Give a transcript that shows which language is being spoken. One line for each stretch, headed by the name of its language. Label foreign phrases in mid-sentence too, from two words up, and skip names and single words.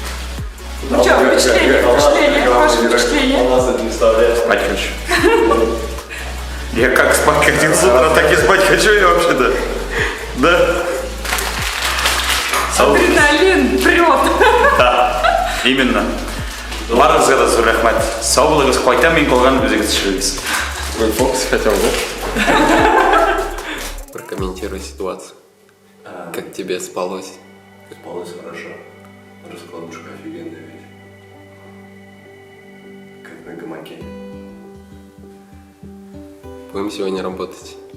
Russian: Ну что, впечатление, ваше впечатление. У нас это не вставляет. Спать хочу. Я как спать хотел с утра, так и спать хочу я вообще-то. Да? Адреналин прет. Да, именно.
Kazakh: Барыңызға да зор рахмет. Сау болыңыз, қайтам мен қолған өзіңіз түсіріңіз.
Russian: Вы фокус хотел, да? Прокомментируй ситуацию. Как тебе спалось? Спалось хорошо. Раскладушка офигенная ведь. Как на гамаке. Будем сегодня работать.